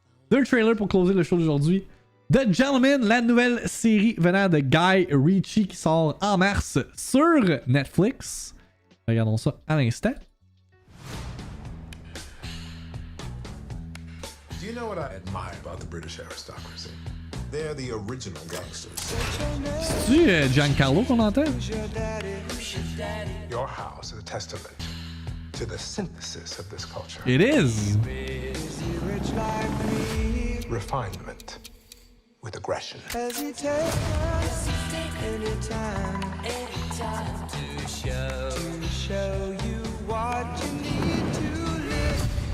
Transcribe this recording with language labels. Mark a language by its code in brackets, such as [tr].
[fr] Deux trailers pour closer le show d'aujourd'hui. The Gentleman, la nouvelle série venant de Guy Ritchie qui sort en mars sur Netflix. Regardons ça à l'instant. [en] Do you know what I admire about the British aristocracy? They're the original gangsters. [fr] C'est Giancarlo qu'on entend? [en] Your house is a testament to the synthesis of this culture. It is. Refinement with aggression. Hesitate anytime to show you what you need to live.